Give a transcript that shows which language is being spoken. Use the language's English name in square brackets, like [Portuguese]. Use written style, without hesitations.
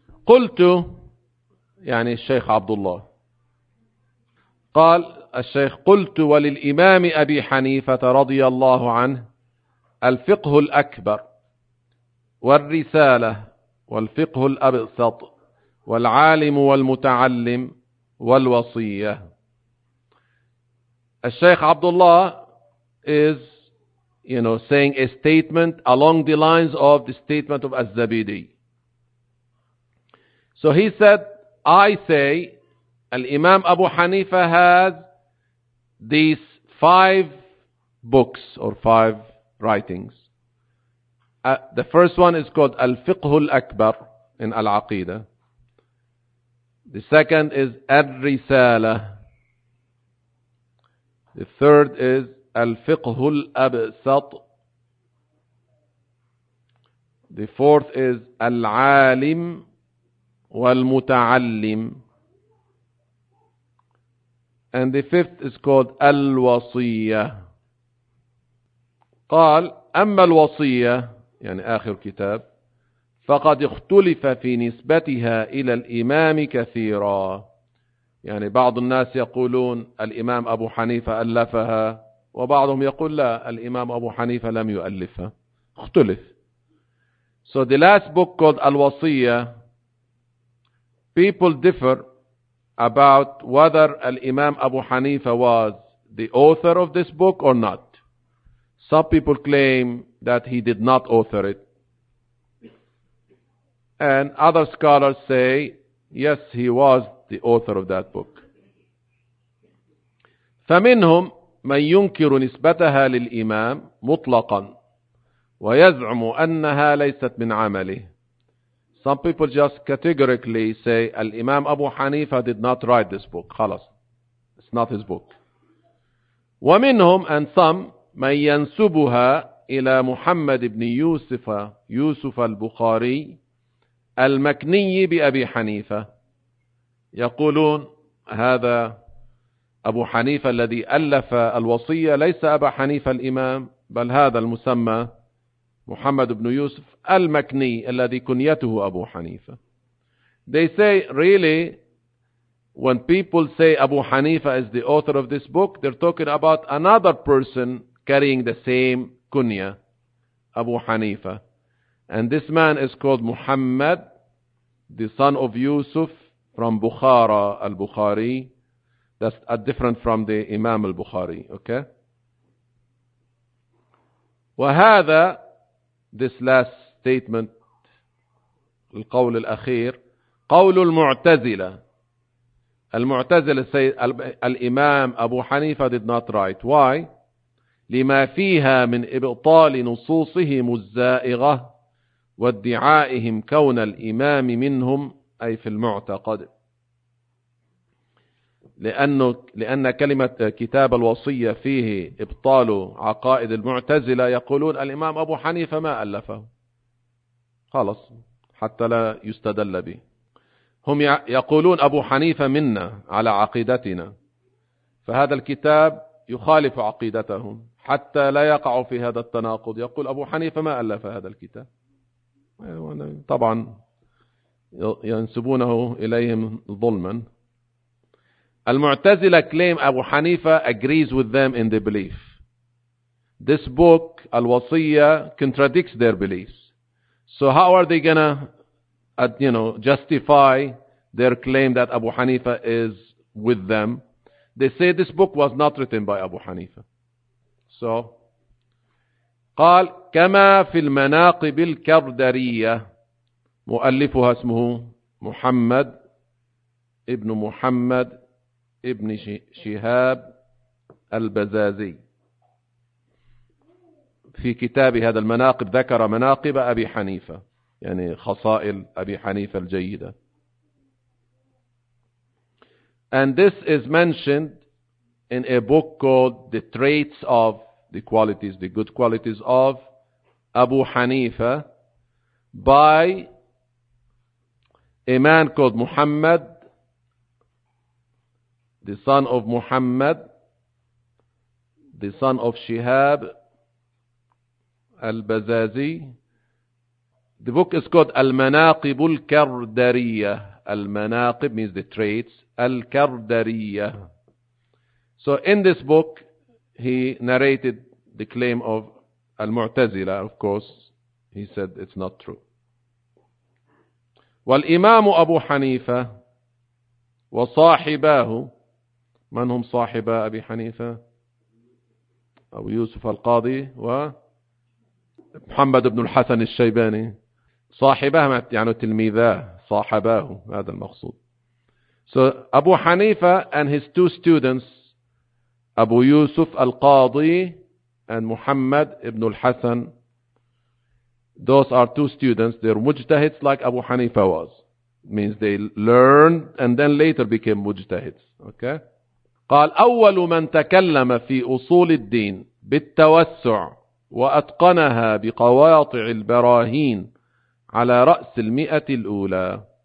[Arabic] قلت، يعني الشيخ عبد الله قال الشيخ، قلت وللإمام أبي حنيفة رضي الله عنه الفقه الأكبر والرسالة والفقه الأبسط والعالم والمتعلم والوصية. [English] الشيخ عبد الله is, you know, saying a statement along the lines of the statement of Az-Zabidi. So he said, I say, Al-Imam Abu Hanifa has these five books or five writings. The first one is called Al-Fiqh Al-Akbar in Al-Aqidah. The second is Ar-Risala. The third is Al-Fiqh Al-Absat. The fourth is Al-Alim Wal-Muta'allim. And the fifth is called Al-Wasiyyah. [Arabic] قال أما الوصية، يعني آخر كتاب، فقد اختلف في نسبتها إلى الإمام كثيرا. يعني بعض الناس يقولون الإمام أبو حنيفة ألفها، وبعضهم يقول لا، الإمام أبو حنيفة لم يؤلفها، اختلف. [English] So the last book called Al-Wasiyyah, people differ about whether Al-Imam Abu Hanifa was the author of this book or not. Some people claim that he did not author it. And other scholars say, yes, he was the author of that book. [Arabic] فمنهم من ينكر نسبتها للإمام مطلقا ويزعم أنها ليست من عمله. [English] Some people just categorically say Al-Imam Abu Hanifa did not write this book. [Arabic] خلاص. [English] It's not his book. [Arabic] ومنهم [English] and some [Arabic] من ينسبها إلى محمد بن يوسف يوسف البخاري المكني بأبي حنيفة. يقولون هذا أبو حنيفة الذي ألف الوصية ليس أبا حنيفة الإمام، بل هذا المسمى محمد بن يوسف المكني الذي كنيته أبو حنيفة. [English] They say really when people say أبو حنيفة is the author of this book, they're talking about another person carrying the same kunya, أبو حنيفة. And this man is called Muhammad, the son of Yusuf from Bukhara al-Bukhari. That's a different from the Imam al-Bukhari. Okay. [Arabic] وهذا [English] This last statement, [Arabic] القول الأخير، قول المعتزلة. [English] المعتزلة say الإمام أبو حنيفة did not write. Why? [Arabic] لما فيها من إبطال نصوصهم الزائغة وادعائهم كون الإمام منهم، أي في المعتقد. لأن كلمة كتاب الوصية فيه إبطال عقائد المعتزلة، يقولون الإمام أبو حنيفة ما ألفه، خلص حتى لا يستدل به. هم يقولون أبو حنيفة منا على عقيدتنا، فهذا الكتاب يخالف عقيدتهم حتى لا يقعوا في هذا التناقض. يقول أبو حنيفة ما ألف هذا الكتاب، طبعا ينسبونه إليهم ظلما. [English] المعتزلة claim أبو حنيفة agrees with them in the belief. This book, Al-Wasiyya, contradicts their beliefs. So how are they gonna, you know, justify their claim that Abu Hanifa is with them? They say this book was not written by Abu Hanifa. So, [Arabic] قال كما في المناقب الكردرية مؤلفها اسمه محمد ابن محمد ابن شهاب البزازي في كتاب هذا المناقب ذكر مناقب أبي حنيفة يعني خصائل أبي حنيفة الجيدة. [English] And this is mentioned in a book called The Traits of the qualities, the good qualities of Abu Hanifa by a man called Muhammad, the son of Muhammad, the son of Shihab al-Bazazi. The book is called Al-Manaqib al-Kardariya. Al-Manaqib means the traits. Al-Kardariya. So in this book, he narrated the claim of Al-Mu'tazila, of course, he said it's not true. [Arabic] والإمام أبو حنيفة وصاحباه, من هم صاحبا أبي حنيفة؟ أو يوسف القاضي ومحمد بن الحسن الشيباني. صاحباه يعني تلميذاه, صاحباه هذا المقصود. [English] So أبو حنيفة and his two students, أبو يوسف القاضي and Muhammad ibn al-Hasan, those are two students. They're mujtahids like Abu Hanifa was. Means they learned and then later became mujtahids. Okay? [Arabic] قال أول من تكلم في أصول الدين بالتوسع وأتقنها بقواطع البراهين على رأس المئة الأولى.